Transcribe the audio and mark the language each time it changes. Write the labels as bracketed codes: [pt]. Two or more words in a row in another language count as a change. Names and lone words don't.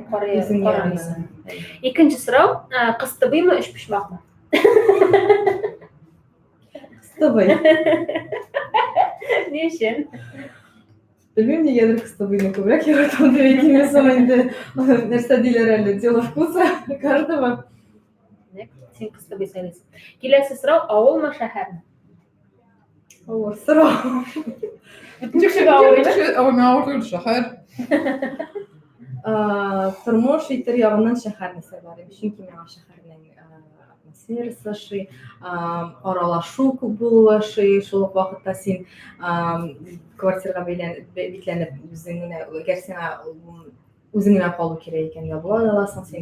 [tt] Үзең ярамыйсың. Икенче сорау, кыстыбыймы, эш пишмакмы? Кыстыбый. Ни өчен? Белмим, нигәдер кыстыбыйны күбрәк яратам дип әйтәм соң инде. Нәрсә диләр әле? [ru] Дело вкуса каждого. [tt] Син кыстыбый сайлыйсың. Киләсе сорау, авылмы, шәһәрме? Авыр сорау. Бөтен кешегә авыр иде. Авыр шәһәр. Тормыш итер ягыннан шәһәрне сайларым. Чөнки миңа шәһәрнең атмосферасы ошый, аралашу күп булуы ошый, шул ук вакытта син квартирага бикләнеп үзең генә калу кирәк икән, ябыла аласың син.